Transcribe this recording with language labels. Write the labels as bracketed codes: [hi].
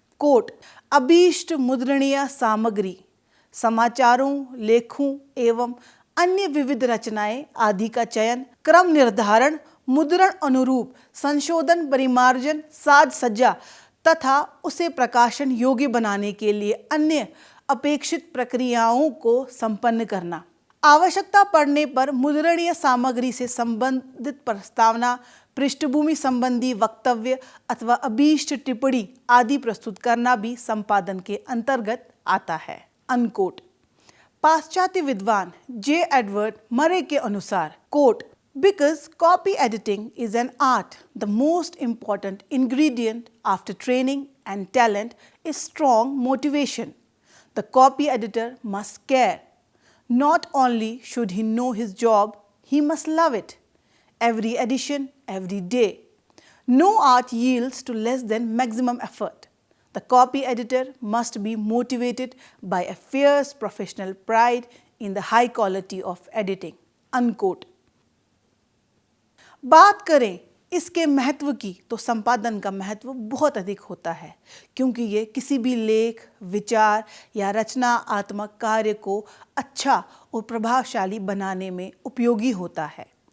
[hi] Coat, अभीष्ट मुद्रणीय सामग्री, समाचारों, लेखों एवं अन्य विविध रचनाएं आदि का चयन, क्रम निर्धारण, मुद्रण अनुरूप, संशोधन, परिमार्जन, साज सज्जा तथा उसे प्रकाशन योग्य बनाने के लिए अन्य अपेक्षित प्रक्रियाओं को संपन्न करना। आवश्यकता पड़ने पर मुद्रणीय सामग्री से संबंधित प्रस्तावना, पृष्ठभूमि संबंधी वक्तव्य अथवा अभीष्ट टिप्पणी आदि प्रस्तुत करना भी संपादन के अंतर्गत आता है। अनकोट। पाश्चात्य विद्वान जे. [en] Edward Murray [hi] के अनुसार, coat, [en] because copy editing is an art, the most important ingredient after training and talent is strong motivation. The copy editor must care. Not only should he know his job, he must love it. Every edition, every day. No art yields to less than maximum effort. The copy editor must be motivated by a fierce professional pride in the high quality of editing. Unquote. [hi] बात करें इसके महत्व की तो संपादन का महत्व बहुत अधिक होता है, क्योंकि ये किसी भी लेख, विचार या रचनात्मक कार्य को अच्छा और प्रभावशाली बनाने में उपयोगी होता है।